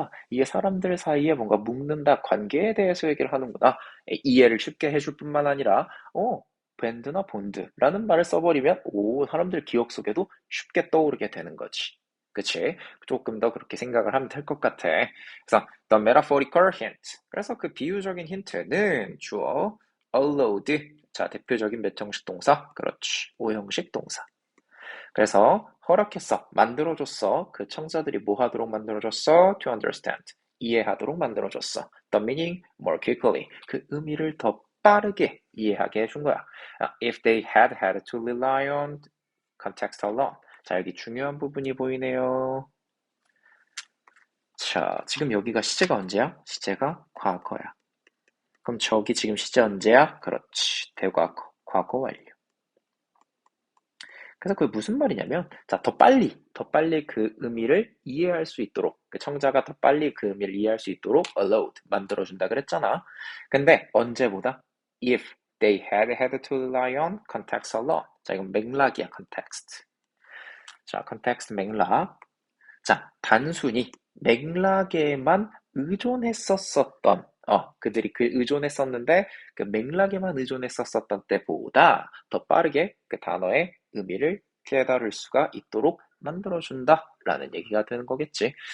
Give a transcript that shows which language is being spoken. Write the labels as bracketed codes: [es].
[ko] 이게 사람들 사이에 뭔가 묶는다 관계에 대해서 얘기를 하는구나. 이해를 쉽게 해줄 뿐만 아니라 밴드나 본드라는 말을 써버리면 사람들 기억 속에도 쉽게 떠오르게 되는 거지. 그치? 조금 더 그렇게 생각을 하면 될 것 같아. [en] 그래서 the metaphorical hint. [ko] 그래서 그 비유적인 힌트는 주어 allowed. 자, 대표적인 몇 형식 동사? 그렇지. 5형식 동사. 그래서 허락했어, 만들어줬어. 그 청자들이 뭐 하도록 만들어줬어? [en] To understand. [ko] 이해하도록 만들어줬어. [en] The meaning more quickly. [ko] 그 의미를 더 빠르게 이해하게 해준 거야. [en] If they had had to rely on context alone. [ko] 자, 여기 중요한 부분이 보이네요. 자, 지금 여기가 시제가 언제야? 시제가 과거야. 그럼 저기 지금 시제 언제야? 그렇지. 대과거, 과거 완료. 그래서 그게 무슨 말이냐면, 자, 더 빨리 그 의미를 이해할 수 있도록, 그 청자가 더 빨리 그 의미를 이해할 수 있도록 allowed, 만들어준다 그랬잖아. 근데 언제보다? [en] If they had to rely on context alone. [ko] 자, 이건 맥락이야, context. 자, context 맥락. 자, 단순히 맥락에만 의존했었던, 그들이 그 의존했었는데, 그 맥락에만 의존했었던 때보다 더 빠르게 그 단어의 의미를 깨달을 수가 있도록 만들어준다라는 얘기가 되는 거겠지.